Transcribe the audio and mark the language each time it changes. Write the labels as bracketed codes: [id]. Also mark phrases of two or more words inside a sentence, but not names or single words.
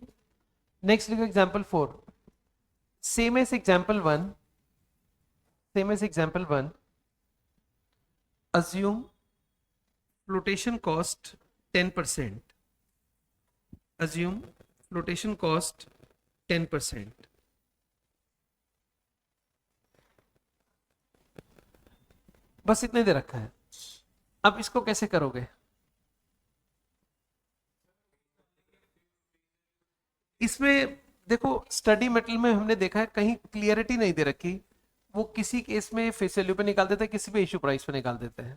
[hi] नेक्स्ट लिखो एग्जाम्पल 4। [en] same as example 1, same as example 1, assume flotation cost 10%, assume flotation cost 10%। [hi] बस इतने दे रखा है। अब इसको कैसे करोगे? इसमें देखो [en] study material [hi] में हमने देखा है कहीं क्लियरिटी नहीं दे रखी, वो किसी केस में [en] face value [hi] पे निकाल देते हैं, किसी पे [en] issue price [hi] पे निकाल देते हैं।